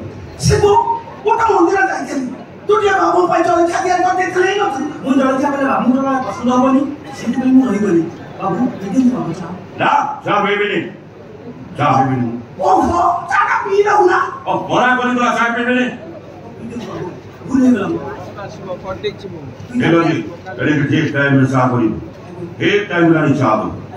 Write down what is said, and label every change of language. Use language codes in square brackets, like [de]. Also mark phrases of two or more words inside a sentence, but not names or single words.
[or] ଗୋଟେ ମନ୍ଦିର ଯାଇଥିଲି, ତୁ ଟିକେ ବାବୁ ପାଇଁ ଜଳଖିଆ ତିଆରି କରିଦେଇଥିଲେ ହେଇନଥିଲା? ମୁଁ ଜଳଖିଆ କଲେ ବାବୁଙ୍କର ପସନ୍ଦ ହବନି, ସେଥିପାଇଁ ମୁଁ ରହିଗଲି। ବାବୁ ନା ଚା ପିଇବିନି, ଚା ପିଇବିନି। ଚାଟା ପିଇ ଦଉନା। ମନା କରି ଚା ପିଇବିନି। ଭୁଲ ହେଇଗଲା। [hi] ठीक टाइम में चाह करी, एक टाइम गाड़ी चाह दो।